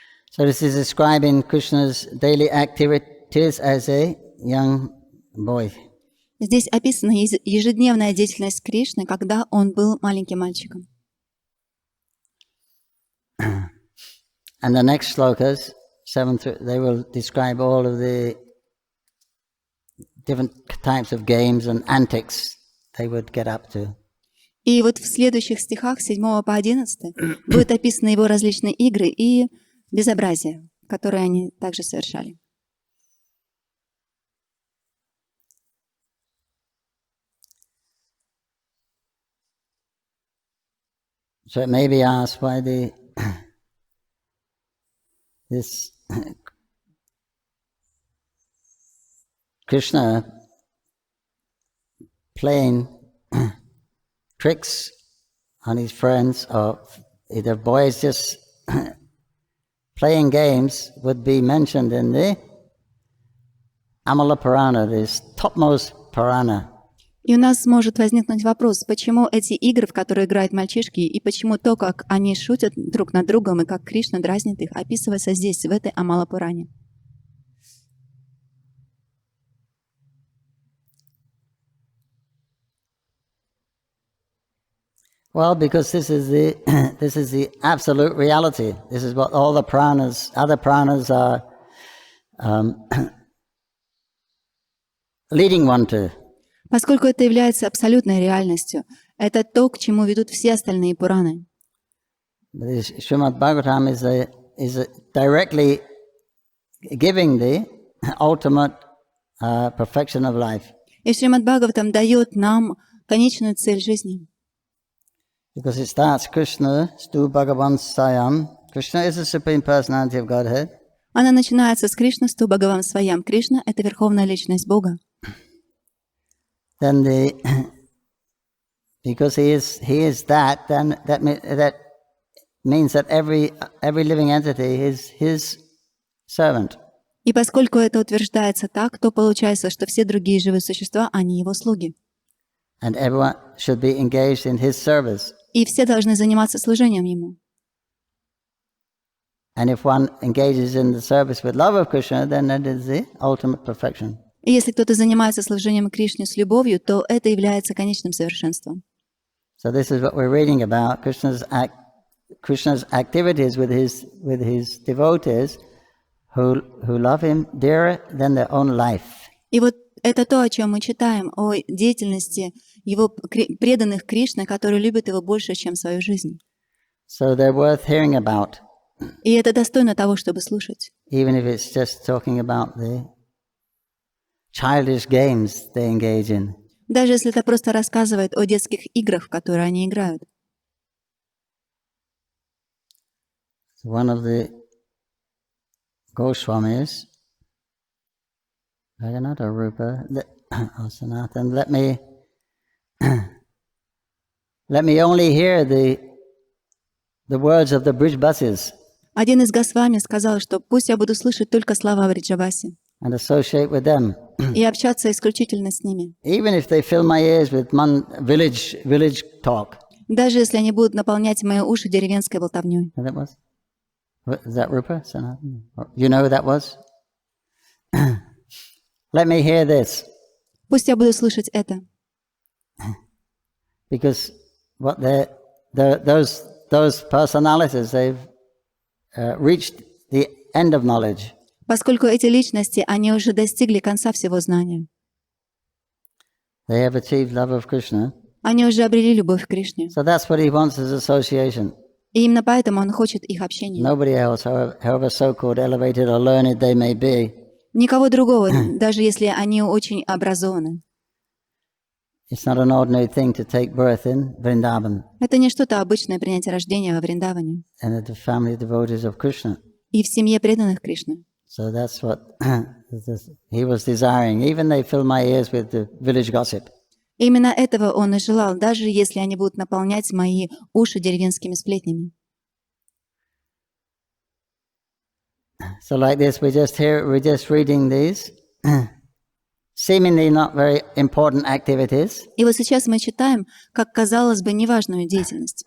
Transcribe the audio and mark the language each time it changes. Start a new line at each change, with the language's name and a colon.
English: So this is describing Krishna's daily activities as a young boy.
Russian: Здесь описана ежедневная деятельность Кришны, когда он был маленьким мальчиком.
English: And the next slokas, 7 through, they will describe all of the different types of games and antics they would get up to.
Russian: И вот в следующих стихах, 7 по 11, будут описаны его различные игры и безобразия, которые они также совершали.
English: So it may be asked why this Krishna playing tricks on his friends, or either boys just playing games, would be mentioned in the Amala Purana, this topmost Purana.
Russian: И у нас может возникнуть вопрос, почему эти игры, в которые играют мальчишки, и почему то, как они шутят друг над другом, и как Кришна дразнит их, описывается здесь, в этой Амала-Пуране.
English: Well, because this is the absolute reality. This is what all the Puranas, other Puranas are leading one to.
Russian: Поскольку это является абсолютной реальностью, это то, к чему ведут все остальные Пураны.
English: Shrimad Bhagavatam is directly giving the ultimate perfection of life.
Russian: И Шримад Бхагаватам дает нам конечную цель жизни.
English: Because it starts Krishna, Stu Bhagavan Sayam. Krishna is the Supreme Personality of Godhead.
Russian: Она начинается с Кришны, Сту Бхагаван Сваям. Кришна — это Верховная Личность Бога.
English: Then because he is that, then that means that every living entity is his servant.
Russian: И поскольку это утверждается так, то получается, что все другие живые существа, они его слуги.
English: And everyone should be engaged in his service.
Russian: И все должны заниматься служением ему.
English: And if one engages in the service with love of Krishna, then that is the ultimate perfection.
Russian: И если кто-то занимается служением Кришне с любовью, то это является конечным совершенством.
English: So this is what we're reading about, Krishna's activities with his devotees who love him dearer than their own life.
Russian: И вот это то, о чем мы читаем, о деятельности его преданных Кришне, которые любят его больше, чем свою жизнь.
English: So they're worth hearing about.
Russian: И это достойно того, чтобы слушать.
English: Even if it's just talking about the childish games they engage in.
Russian: Даже если это просто рассказывает о детских играх, в которые они играют.
English: One of the Goswamis, Bhagavata Rupa, Sanatan, let me only hear the words of the bridge buses.
Russian: Один из Госвами сказал, что пусть я буду слышать только слова Вриджаваси.
English: And associate with them.
Russian: И общаться исключительно с ними.
English: Even if they fill my ears with village talk.
Russian: Даже если они будут наполнять мои уши деревенской болтовней.
English: That was? Is that Rupa? You know who that was? Let me hear this.
Russian: Пусть я буду слышать это.
English: Because what those personalities, they've reached the end of knowledge.
Russian: Поскольку эти личности, они уже достигли конца всего знания.
English: They have achieved love of Krishna.
Russian: Они уже обрели любовь к Кришне.
English: So that's what he wants as association.
Russian: И именно поэтому он хочет их общения.
English: Nobody else, however so-called elevated or learned they may be.
Russian: Никого другого, даже если они очень образованы.
English: It's not an ordinary thing to take birth in Vrindavan
Russian: Это не что-то обычное принятие рождения во Вриндаване
English: and the family devotees of Krishna.
Russian: и в семье преданных Кришны.
English: So that's what he was desiring. Even they fill my ears with the village gossip.
Russian: Именно этого он и желал, даже если они будут наполнять мои уши деревенскими сплетнями.
English: So like this, we're just reading these seemingly not very important activities.
Russian: И вот сейчас мы читаем, как казалось бы, неважную деятельность.